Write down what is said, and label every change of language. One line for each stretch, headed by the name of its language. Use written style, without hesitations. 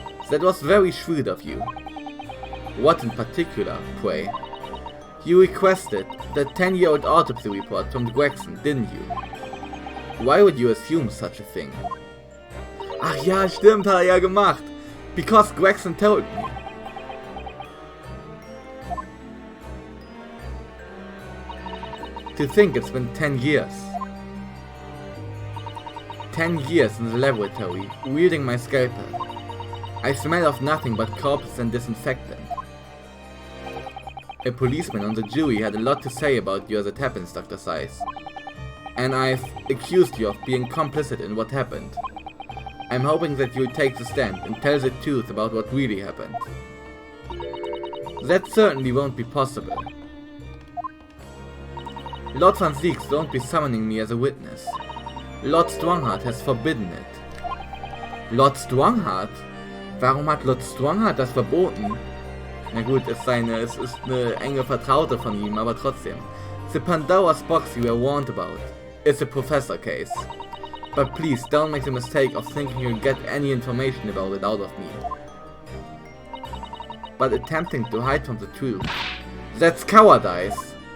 English: That was very shrewd of you. What in particular, pray? You requested the 10-year-old autopsy report from Gregson, didn't you? Why would you assume such a thing?
German: Ach ja, stimmt, hat er ja gemacht.
English: Because Gregson told me. To think it's been 10 years. 10 years in the laboratory, wielding my scalpel. I smell of nothing but corpses and disinfectant. A policeman on the jury had a lot to say about you as it happens, Dr. Seiss. And I've accused you of being complicit in what happened. I'm hoping that you'll take the stand and tell the truth about what really happened. That certainly won't be possible. Lord Van Zieks won't be summoning me as a witness. Lord Strongheart has forbidden it. Lord Strongheart?
German: Warum hat Lord Strongheart das verboten? Na gut, es ist eine enge Vertraute von ihm, aber trotzdem.
English: The Pandora's box you were warned about. It's a professor case. But please don't make the mistake of thinking you'll get any information about it out of me. But attempting to hide from the truth. That's cowardice.